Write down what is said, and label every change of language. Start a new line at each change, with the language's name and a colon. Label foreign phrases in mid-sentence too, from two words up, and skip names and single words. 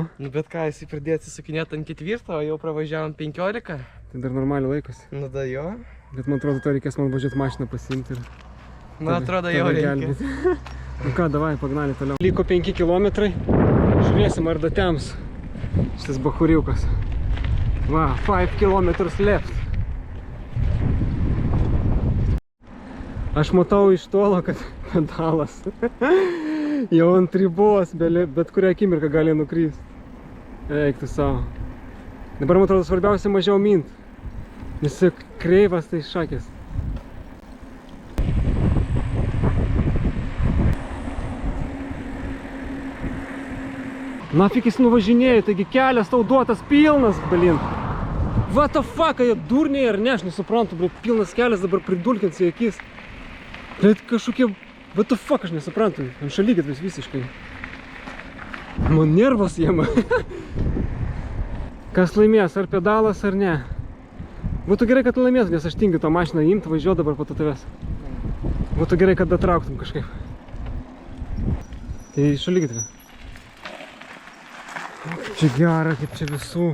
Lithuanian: Nu bet ką, jisai pradėjo atsisukinėti ant 4, o jau pravažiavom 15. tai dar normaliai laikosi. Nu da jo. Bet man atrodo, to reikės man važiuoti mašiną pasiimti ir... Nu atrodo jau tave reikia. gelbėti. Nu ką,
Russian: давай, погнали
Lithuanian: toliau. Liko 5 kilometrai. Žiūrėsim, ar datems šitas bachuriukas.
English: Va, 5 kilometers left.
Lithuanian: Aš matau iš tolo, kad pedalas jau ant ribos, bet kurią akimirką gali nukrypti. Eik tu savo. Dabar, man atrodo, svarbiausia mažiau mint. Nes kreivas tai šakės. Nafik jis nuvažinėja, taigi kelias tau duotas pilnas, blin.
English: What the fuck,
Lithuanian: jie durniai ar ne, aš nesuprantu, blet, pilnas kelias dabar pridulkins į akis. Blet, kažkokie,
English: what the fuck,
Lithuanian: aš nesuprantu, ant šalygatvis visiškai. Man nervas jiem. Kas laimės, ar pedalas, ar ne. Būtų gerai, kad laimės, nes aš tingiu tą mašiną imti, važiuoti dabar po to tavęs. Būtų gerai, kad datrauktum kažkaip. Tai šalygatvė. Čia gera, kaip čia visų.